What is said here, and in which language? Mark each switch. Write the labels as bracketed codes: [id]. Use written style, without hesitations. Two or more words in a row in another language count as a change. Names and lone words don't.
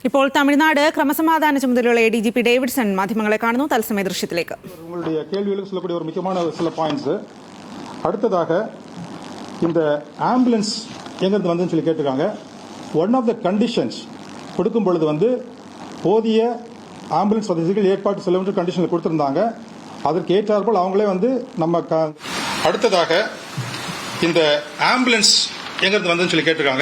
[ml] ഇപ്പോൾ തമിഴ്നാട് ക്രമസമാധാന ചുമതലയുള്ള ADGP ഡേവിഡ്സൺ മാധ്യമങ്ങളെ കാണുന്നു. തത്സമയ ദൃശ്യത്തിലേക്ക്. [ta] உங்களுடைய கேள்விகளுக்கு சொல்லக்கூடிய ஒரு முக்கியமான சில பாயிண்ட்ஸ். அடுத்ததாக இந்த ஆம்புலன்ஸ் எங்கிருந்து வந்துன்னு சொல்லி கேட்டிருக்காங்க. [en] one of the conditions [ta] கொடுக்கும் பொழுது போதிய ஆம்புலன்ஸ் வசதிகள் ஏற்பாடு செல்லும் கண்டிஷனில் கொடுத்திருந்தாங்க. அதற்கு ஏற்றாற்போல் அவங்களே நம்ம அடுத்ததாக இந்த ஆம்புலன்ஸ் எங்கிருந்து வந்துன்னு சொல்லி கேட்டிருக்காங்க.